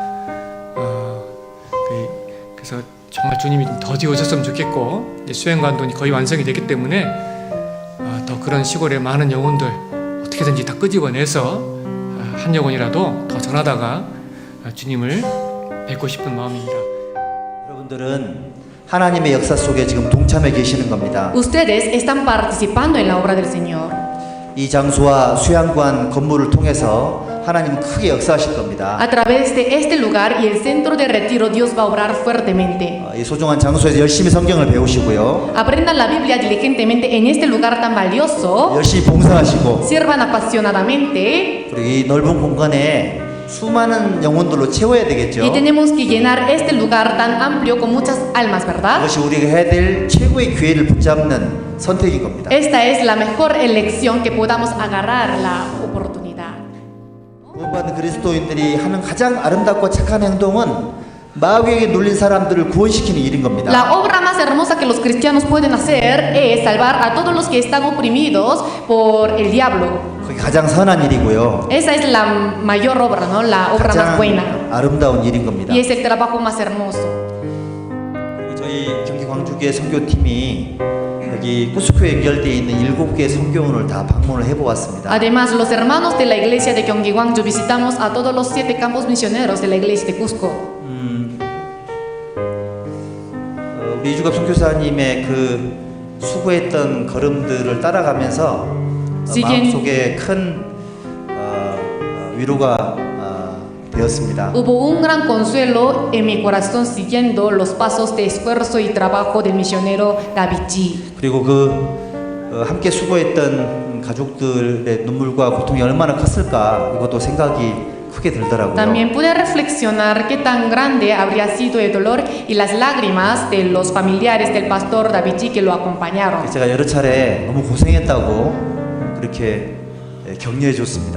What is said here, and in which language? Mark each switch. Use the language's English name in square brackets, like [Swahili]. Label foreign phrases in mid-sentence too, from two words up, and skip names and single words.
[Korean] 그래서 정말 주님이 좀 더디어졌으면 좋겠고 이제 수행관돈이 거의 완성이 됐기 때문에 더 그런 시골의 많은 영혼들 어떻게든지 다 끄집어내서 한 영혼이라도 더 전하다가 주님을 뵙고 싶은 마음입니다. 여러분들은 하나님의 역사 속에 지금 동참해 계시는 겁니다. [Spanish] Ustedes están participando en la obra del Señor. [Korean] 이 장소와 수양관 건물을 통해서 하나님은 크게 역사하실 겁니다. [Spanish] A través de este lugar y el centro de retiro, Dios va a obrar fuertemente. [Korean] 이 소중한 장소에서 열심히 성경을 배우시고요. [Spanish] Aprendan la Biblia diligentemente en este lugar tan valioso. [Korean] 열심히 봉사하시고 [Spanish] Sirvan apasionadamente. [Korean] 그리고 이 넓은 공간에 수많은 영혼들로 채워야 되겠죠. [Spanish] Y tenemos que llenar este lugar tan amplio con muchas almas, ¿verdad? [Korean] 그것이 우리가 해야 될 최고의 기회를 붙잡는 선택인 겁니다. [Spanish] Esta es la mejor elección que podamos agarrar la oportunidad. [Korean] 구원받은 그리스도인들이 하는 가장 아름답고 착한 행동은 마귀에게 눌린 사람들을 구원시키는 일인 겁니다. [Spanish] La obra más hermosa que los cristianos pueden hacer es salvar a todos los que están oprimidos por el diablo. [Korean] 그게 가장 선한 일이고요. [Spanish] Esa es la mayor obra, ¿no? La obra más buena. [Korean] 가장 아름다운 일인 겁니다. [Spanish] Y es el trabajo más hermoso. [Korean] 그리고 저희 경기 광주교회 선교팀이 여기 꾸스코에 연결되어 있는 7개의 선교원을 다 방문을 해보았습니다. [Spanish] Además, los hermanos de la iglesia de Gyeonggi Gwangju visitamos a todos los 7 campos misioneros de la iglesia de Cusco. [Korean] 우리 이주갑 선교사님의 그 수고했던 걸음들을 따라가면서 마음속에 큰 위로가 되었습니다. [Spanish] Hubo un gran consuelo en mi corazón siguiendo los pasos de esfuerzo y trabajo del misionero David G. [Korean] 그리고 함께 수고했던 가족들의 눈물과 고통이 얼마나 컸을까 이것도 생각이 크게 들더라고요. [Spanish] También pude reflexionar qué tan grande habría sido el dolor y las lágrimas de los familiares del pastor David G que lo acompañaron. [Korean] 제가 여러 차례 너무 고생했다고 그렇게 격려해 줬습니다.